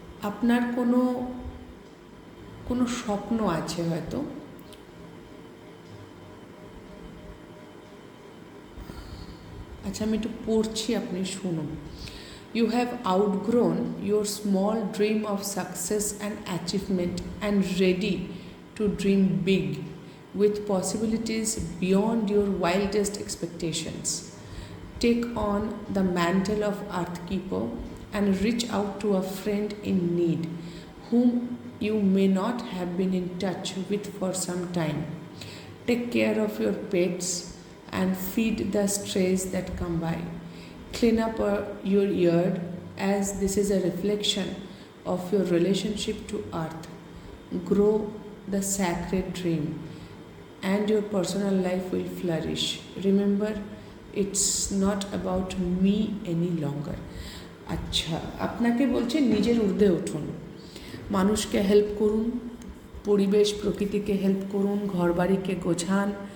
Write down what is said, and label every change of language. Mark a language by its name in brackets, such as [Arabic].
[Bangla] আপনার কোনো স্বপ্ন আছে হয়তো, আচ্ছা আমি একটু পড়ছি, আপনি শুনুন। [English] You have outgrown your small dream of success and achievement and ready to dream big with possibilities beyond your wildest expectations. Take on the mantle of Earthkeeper and reach out to a friend in need whom you may not have been in touch with for some time. Take care of your pets and feed the strays that come by. Clean up your yard, as this is a reflection of your relationship to earth. grow the sacred dream, and your personal life will flourish. Remember, it's not about me any longer. [Bangla] আচ্ছা, আপনাকে বলছে নিজের ঊর্ধ্বে উঠুন, মানুষকে help করুন, পরিবেশ প্রকৃতিকে হেল্প করুন, ঘরবাড়িকে গোছান।